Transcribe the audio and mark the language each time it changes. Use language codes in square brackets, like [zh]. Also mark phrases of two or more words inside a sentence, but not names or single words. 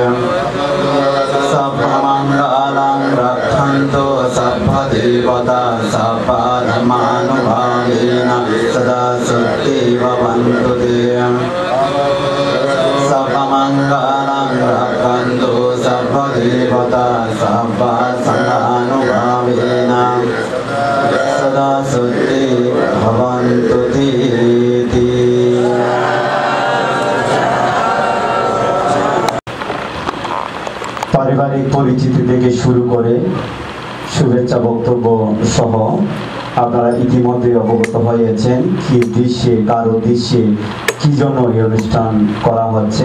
[pi] Sabbhamandalam Rakhanto Sabpadevata Sabbhadhammanubhavina Sada Sotte Bhavantu Te Sabbhamangalam Rakhanto Sabpadevata Sabbhadhammanubhavina Sada Sotte Bhavantu Te [bn] পারিবারিক পরিচিতি থেকে শুরু করে শুভেচ্ছা বক্তব্য সহ আপনারা ইতিমধ্যে অবগত হয়েছেন কি উদ্দেশ্যে কার উদ্দেশ্যে কি জন্য এই অনুষ্ঠান করা হচ্ছে।